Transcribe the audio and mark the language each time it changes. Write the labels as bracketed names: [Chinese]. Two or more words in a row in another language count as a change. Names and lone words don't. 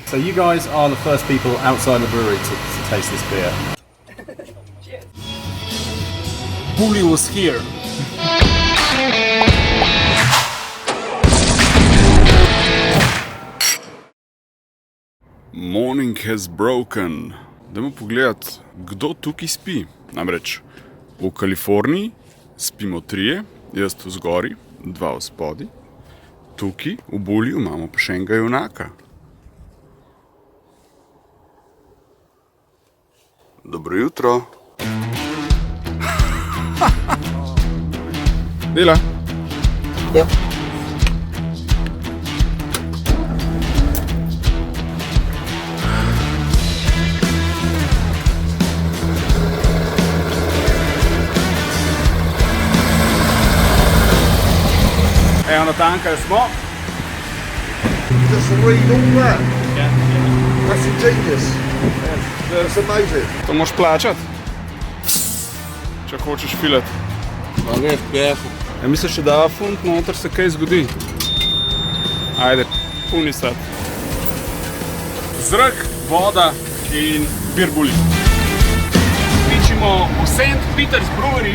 [English] So you guys are the first people outside the brewery to taste this beer. Bully was here. Morning has broken. [Slovenian] Dajmo pogledat, kdo tukaj spi. Namreč v Kaliforniji spimo 3, jaz tu zgori, 2 v spodi. Tukaj v Buliju imamo pa še enega junaka. Dobro jutro. Dela. Ja. Evo, natankali smo. [English] Just read all that. That's ingenious. That's amazing. [Slovenian] To moraš plačati, če hočeš filati. Ja, misliš, če dava funt noter, se kaj zgodi? [Croatian] Ajde, puni sad. [Slovenian] Zrak, voda in bir Bulli. Pičimo v St. Peter's Brewery.